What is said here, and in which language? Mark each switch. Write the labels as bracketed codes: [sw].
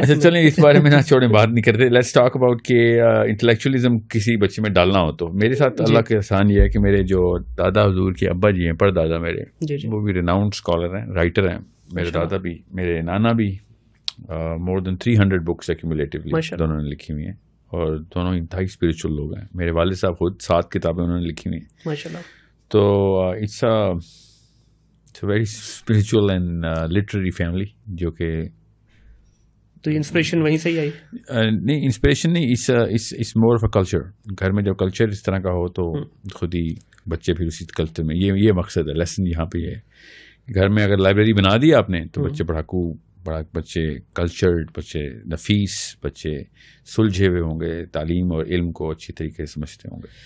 [ur] اچھا چلیں اس بارے میں نہ چھوڑیں, بات نہیں کرتے. [en] let's talk about [ur] کہ انٹلیکچوئلزم کسی بچے میں ڈالنا ہو تو میرے ساتھ اللہ کا احسان یہ ہے کہ میرے جو دادا حضور کے ابا جی ہیں, پر دادا میرے, وہ بھی ریਨਾؤنڈ اسکالر ہیں, رائٹر ہیں. میرے دادا بھی, میرے نانا بھی, [en] more than 300 books accumulatively [ur] دونوں نے لکھی ہوئی ہیں, اور دونوں انتہائی اسپریچول لوگ ہیں. میرے والد صاحب خود 7 کتابیں انہوں نے لکھی ہوئی ہیں ماشاء اللہ. [en] تو it's a very spiritual and literary family, [ur] جو کہ تو انسپریشن وہیں سے ہی آئی؟ نہیں, انسپریشن نہیں, [en] It's more of a culture. [ur] گھر میں جب کلچر اس طرح کا ہو تو خود ہی بچے پھر اسی کلچر میں, یہ مقصد ہے, لیسن یہاں پہ یہ ہے. گھر میں اگر لائبریری بنا دی آپ نے تو بچے پڑھاکو, بچے کلچرڈ, بچے نفیس, بچے سلجھے ہوئے ہوں گے, تعلیم اور علم کو اچھی طریقے سے سمجھتے ہوں گے.